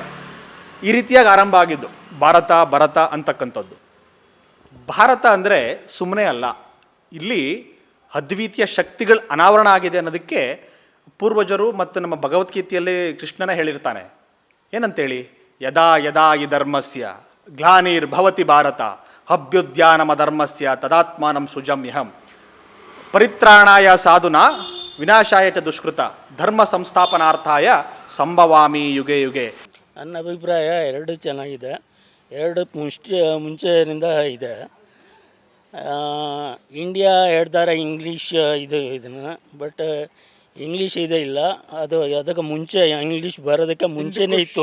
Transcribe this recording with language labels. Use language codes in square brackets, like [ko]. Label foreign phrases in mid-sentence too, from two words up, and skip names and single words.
[kn] ಈ ರೀತಿಯಾಗಿ ಆರಂಭ ಆಗಿದ್ದು ಭಾರತ ಅಂತಕ್ಕಂಥದ್ದು. ಭಾರತ ಅಂದರೆ ಸುಮ್ಮನೆ ಅಲ್ಲ, ಇಲ್ಲಿ ಅದ್ವಿತೀಯ ಶಕ್ತಿಗಳ ಅನಾವರಣ ಆಗಿದೆ ಅನ್ನೋದಕ್ಕೆ ಪೂರ್ವಜರು ಮತ್ತು ನಮ್ಮ ಭಗವದ್ಗೀತೆಯಲ್ಲಿ ಕೃಷ್ಣನ ಹೇಳಿರ್ತಾನೆ. ಏನಂತೇಳಿ? [sa] ಯದಾ ಯದಾ ಈ ಧರ್ಮಸ್ಯ ಗ್ಲಾನಿರ್ಭವತಿ ಭಾರತ ಅಭ್ಯುದ್ಯಾನಮಧರ್ಮಸ್ಯ ತದಾತ್ಮಾನಂ ಸುಜಮ್ಯಹಂ ಪರಿತ್ರಾಣಾಯ ಸಾಧುನಾ ವಿನಾಶಾಯ ಚ ದುಷ್ಕೃತ ಧರ್ಮ ಸಂಸ್ಥಾಪನಾರ್ಥಾಯ ಸಂಭವಾಮಿ ಯುಗೆ ಯುಗೆ. [kn] ನನ್ನ ಅಭಿಪ್ರಾಯ ಎರಡು ಚೆನ್ನಾಗಿದೆ. ಎರಡು ಮುಂಚೆನಿಂದ ಇದೆ. ಇಂಡಿಯಾ ಹೇಳ್ತಾರೆ ಇಂಗ್ಲೀಷ್ ಇದನ್ನು, ಬಟ್ ಇಂಗ್ಲೀಷ್ ಇದೆ ಇಲ್ಲ, ಅದು ಅದಕ್ಕೆ ಮುಂಚೆ ಇಂಗ್ಲೀಷ್ ಬರೋದಕ್ಕೆ ಮುಂಚೆನೇ ಇತ್ತು.